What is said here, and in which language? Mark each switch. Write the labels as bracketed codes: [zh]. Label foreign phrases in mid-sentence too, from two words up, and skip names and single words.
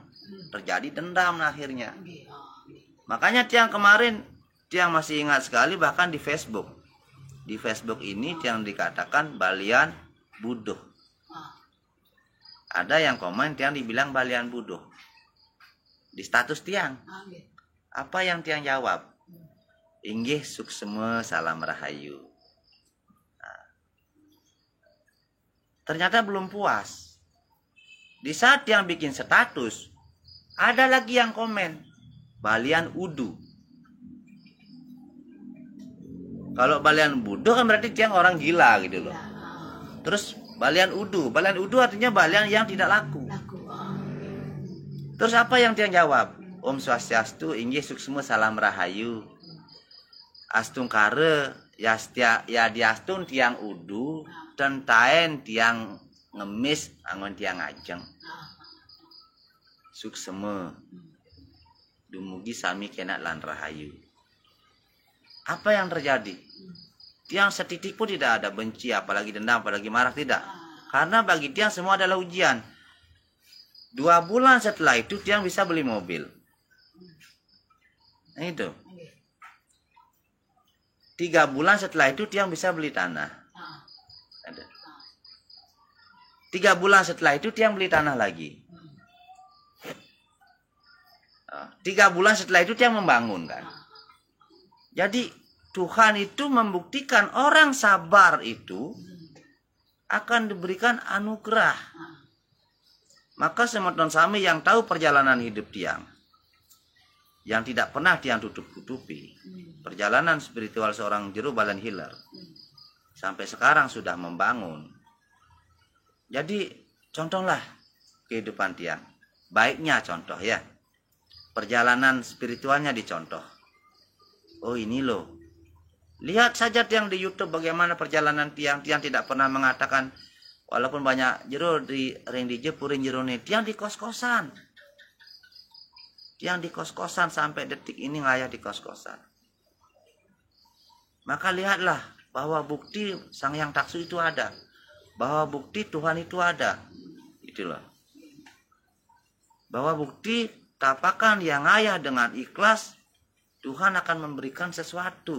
[id] Terjadi dendam akhirnya. Makanya tiang kemarin, tiang masih ingat sekali bahkan di Facebook. Di Facebook ini tiang dikatakan [ban] balian budoh. [id] Ada yang komen tiang dibilang [ban] balian budoh. [id] Di status tiang. Apa yang tiang jawab? [ban] Inggih suksema salam rahayu. [id] Nah, ternyata belum puas. Di saat yang bikin status, ada lagi yang komen, [ban] balian udu. [id] Kalau [ban] balian budo [id] kan berarti tiang orang gila gitu loh. Terus [ban] balian udu [id] artinya balian yang tidak laku. Terus apa yang tiang jawab? [ban] Om Swastiastu, inggih suksema salam rahayu. Astung kare ya diastun tiang udu tentaen tiang ngemis angon tiang ajeng suksema dumugi sami kena lan rahayu. [id] Apa yang terjadi? Tiang setitik pun tidak ada benci, apalagi dendam, apalagi marah, tidak. Karena bagi tiang semua adalah ujian. 2 bulan setelah itu tiang bisa beli mobil. Nah itu. 3 bulan setelah itu tiang bisa beli tanah. Ada. 3 bulan setelah itu tiang beli tanah lagi. 3 bulan setelah itu tiang membangun kan. Jadi Tuhan itu membuktikan orang sabar itu akan diberikan anugerah. Maka [ban] semeton sami [id] yang tahu perjalanan hidup tiang, yang tidak pernah tiang tutup-tutupi, perjalanan spiritual seorang jero balen hiler sampai sekarang sudah membangun. Jadi contohlah kehidupan tiang. Baiknya contoh ya. Perjalanan spiritualnya dicontoh. Oh ini loh. Lihat saja tiang di YouTube bagaimana perjalanan tiang. Tiang tidak pernah mengatakan walaupun banyak jero di ring di jepurin jero nih, tiang di kos-kosan. Tiang di kos-kosan sampai detik ini ngayah di kos-kosan. Maka lihatlah bahwa bukti Sang Hyang Taksu itu ada. Bahwa bukti Tuhan itu ada. Itulah. Bahwa bukti tapakan yang ngayah dengan ikhlas, Tuhan akan memberikan sesuatu.